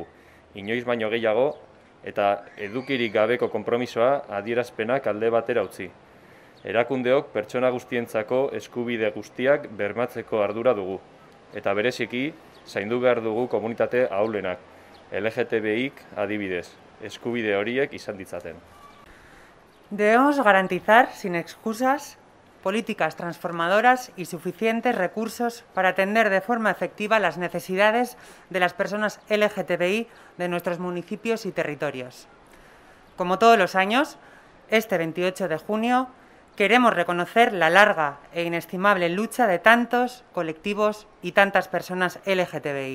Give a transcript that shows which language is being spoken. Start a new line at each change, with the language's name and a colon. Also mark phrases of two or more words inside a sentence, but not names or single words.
Basque: Inoiz baino gehiago eta edukirik gabeko konpromisoa adierazpenak alde batera utzi. Erakundeok pertsona guztientzako eskubide guztiak bermatzeko ardura dugu. Eta bereziki, zaindu behar dugu komunitate ahulenak, LGTBIk adibidez, eskubide horiek izan ditzaten.
Spanish: Debemos garantizar, sin excusas, políticas transformadoras y suficientes recursos para atender de forma efectiva las necesidades de las personas LGTBI de nuestros municipios y territorios. Como todos los años, este 28 de junio queremos reconocer la larga e inestimable lucha de tantos colectivos y tantas personas LGTBI.